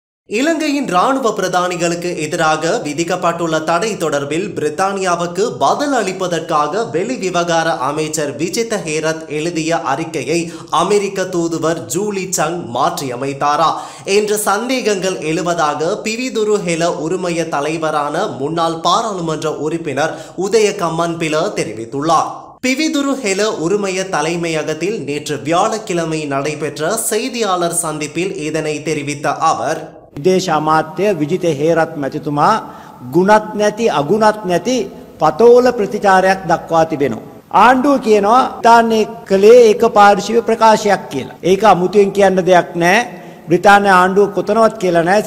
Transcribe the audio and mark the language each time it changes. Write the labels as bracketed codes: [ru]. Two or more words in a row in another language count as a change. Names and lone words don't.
[ta] இலங்கையின் ராணுவ பிரதானிகளுக்கு எதிராக விதிக்கப்பட்டுள்ள தடை தொடர்பில் பிரித்தானியாவுக்கு பதில் அளிப்பதற்காக வெளிவிவகார அமைச்சர் விஜித ஹேரத் எழுதிய அறிக்கையை அமெரிக்க தூதுவர் ஜூலி சங் மாற்றியமைத்தாரா என்ற சந்தேகங்கள் எழுவதாக பிவிதுரு ஹெல உரிமைய தலைவரான முன்னாள் பாராளுமன்ற உறுப்பினர் உதய கம்மன்பில தெரிவித்துள்ளார். பிவிதுரு ஹெல உரிமைய தலைமையகத்தில் நேற்று வியாழக்கிழமை நடைபெற்ற செய்தியாளர் சந்திப்பில் இதனை தெரிவித்த அவர், [si] විදේශ අමාත්‍ය විජිත හේරත් මැතිතුමා ගුණත් නැති අගුණත් නැති පතෝල ප්‍රතිචාරයක් දක්වා තිබෙනවා. ආණ්ඩුව කියනවා බ්‍රිතාන්‍ය කළේ ඒකපාර්ශ්වීය ප්‍රකාශයක් කියලා. ඒක අමුතුවෙන් කියන්න දෙයක් නැහැ. බ්‍රිතාන්‍ය ආණ්ඩුව කොතනවත් කියලා නැහැ.